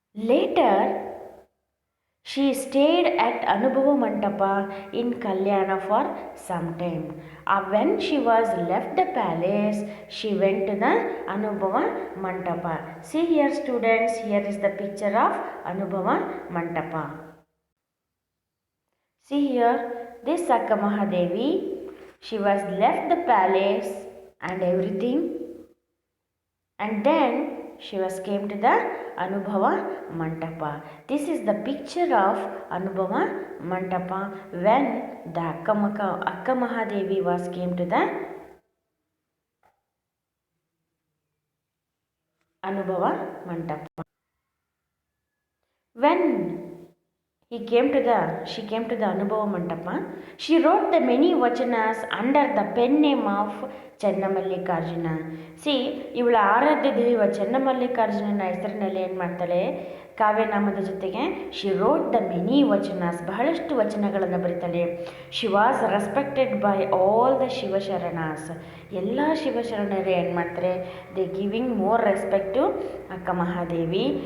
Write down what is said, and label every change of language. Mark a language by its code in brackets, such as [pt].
[en] Later she stayed at Anubhava Mantapa in Kalyana for some time. When she was left the palace, she went to the Anubhava Mantapa. See here students, here is the picture of Anubhava Mantapa. See here, this Akka Mahadevi, she was left the palace and everything, and then she was came to the Anubhava Mantapa. This is the picture of Anubhava Mantapa when the Akka Mahadevi was came to the Anubhava Mantapa. When she came to the Anubhava Mantapa, she wrote the many vachanas under the pen name of Chennamallikarjuna. [kn] C, ಇವಳ ಆರಾಧ್ಯ ದೈವ ಚೆನ್ನಮಲ್ಲಿಕಾರ್ಜುನನ ಹೆಸರಿನಲ್ಲಿ ಏನು ಮಾಡ್ತಾಳೆ, ಕಾವ್ಯನಾಮದ ಜೊತೆಗೆ [en] she wrote the many vachanas, [kn] ಬಹಳಷ್ಟು ವಚನಗಳನ್ನು ಬರೀತಾಳೆ. [en] she was respected by all the Shivasharanas, [kn] ಎಲ್ಲ ಶಿವಶರಣರೇ ಏನು ಮಾಡ್ತಾರೆ, [en] They giving more respect to Akka Mahadevi.